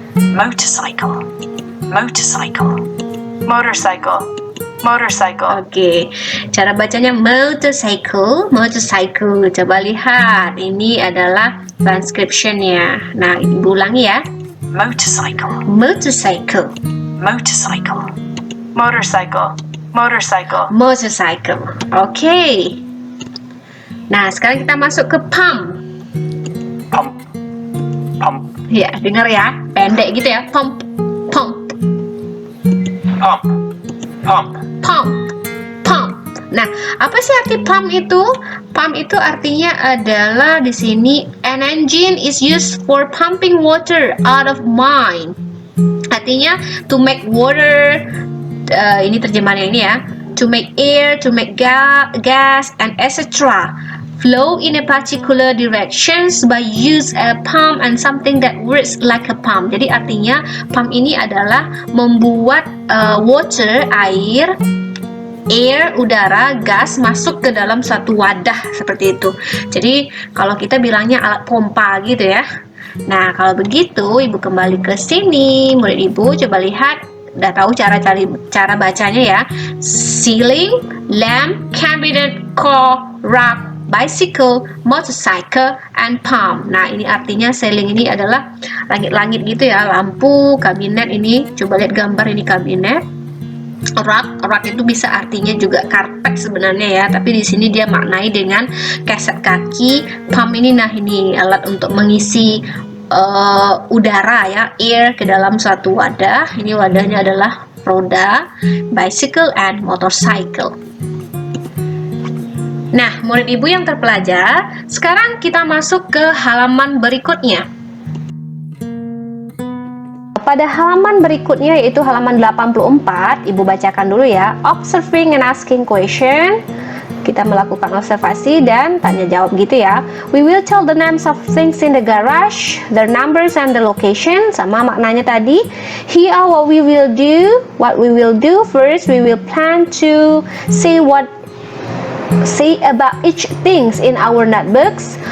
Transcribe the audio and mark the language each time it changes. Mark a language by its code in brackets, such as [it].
[en] motorcycle, motorcycle, motorcycle, motorcycle, [id] Oke, cara bacanya motorcycle, motorcycle. Coba lihat, ini adalah transcriptionnya. Nah, ibu ulangi ya, [en] motorcycle, motorcycle, motorcycle, motorcycle, motorcycle, motorcycle. Oke. [id] Nah, sekarang kita masuk ke pump. [en] pump, pump, [id] Ya, dengar ya, pendek gitu ya, pump, pump, [en] pump, pump, [id] pump, pump. Nah, apa sih arti pump itu? Pump itu artinya adalah di sini [en] an engine is used for pumping water out of mine. [id] Artinya [en] to make water, [id] ini terjemahannya ini ya, [en] to make air, to make gas, and etc. flow in a particular directions by use a pump and something that works like a pump. [id] Jadi artinya pump ini adalah membuat water, air, udara, gas masuk ke dalam satu wadah seperti itu. Jadi kalau kita bilangnya alat pompa gitu ya. Nah, kalau begitu ibu kembali ke sini, murid ibu coba lihat, udah tahu cara bacanya ya. [en] Ceiling, lamp, cabinet, car, rug, bicycle, motorcycle, and pump. [id] Nah, ini artinya ceiling ini adalah langit-langit gitu ya, lampu, kabinet ini, coba lihat gambar ini kabinet. Rug itu bisa artinya juga karpet sebenarnya ya, tapi di sini dia maknai dengan keset kaki. Pump ini, nah ini alat untuk mengisi udara ya, air ke dalam suatu wadah. Ini wadahnya adalah roda, [en] bicycle and motorcycle. [id] Nah, murid ibu yang terpelajar, sekarang kita masuk ke halaman berikutnya. Pada halaman berikutnya yaitu halaman 84, ibu bacakan dulu ya. [en] Observing and asking question. [id] Kita melakukan observasi dan tanya jawab gitu ya. [en] We will tell the names of things in the garage, their numbers and the location. [id] Sama maknanya tadi. [en] Here are what we will do. What we will do first, we will plan to say about each things in our notebooks.